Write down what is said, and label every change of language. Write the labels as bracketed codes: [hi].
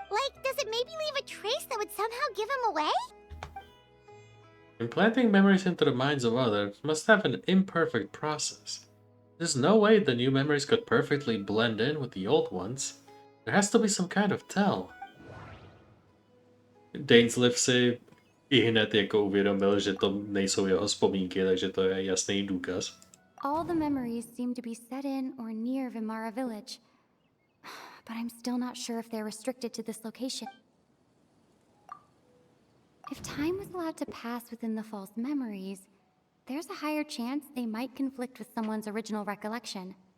[en] Like, does it maybe leave a trace that would somehow give him away? Implanting memories into the minds of others must have an imperfect process. There's no way the new memories could perfectly blend in with the old ones. There has to be some kind of tell. [cs] Dainsleif si ihned jako uvědomil, že to nejsou jeho vzpomínky, takže to je jasný důkaz. [en] All the memories seem to be set in or near Vimara village. But I'm still not sure if they're restricted to this location. If time was allowed to pass within the false memories, there's a higher chance they might conflict with someone's original recollection.